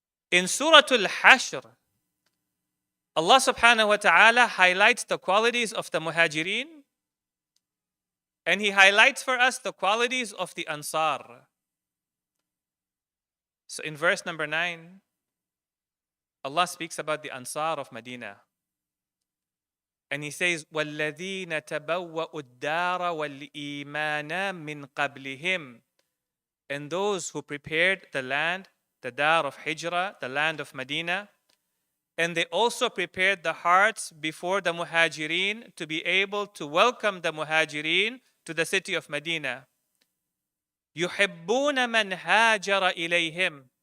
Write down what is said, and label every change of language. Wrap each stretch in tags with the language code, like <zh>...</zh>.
<en>In Surah Al-Hashr, Allah subhanahu wa ta'ala highlights the qualities of the Muhajirin, and He highlights for us the qualities of the Ansar. So in verse number 9, Allah speaks about the Ansar of Medina.</en> <ar>And He says, وَالَّذِينَ تَبَوَّأُوا الدَّارَ وَالْإِيمَانَ مِنْ قَبْلِهِمْ.</ar> <en>And those who prepared the land, the Dar of Hijrah, the land of Medina, and they also prepared the hearts before the Muhajirin to be able to welcome the Muhajirin to the city of Medina.</en> <ar>يُحِبُّونَ مَنْ هَاجَرَ إِلَيْهِمْ.</ar>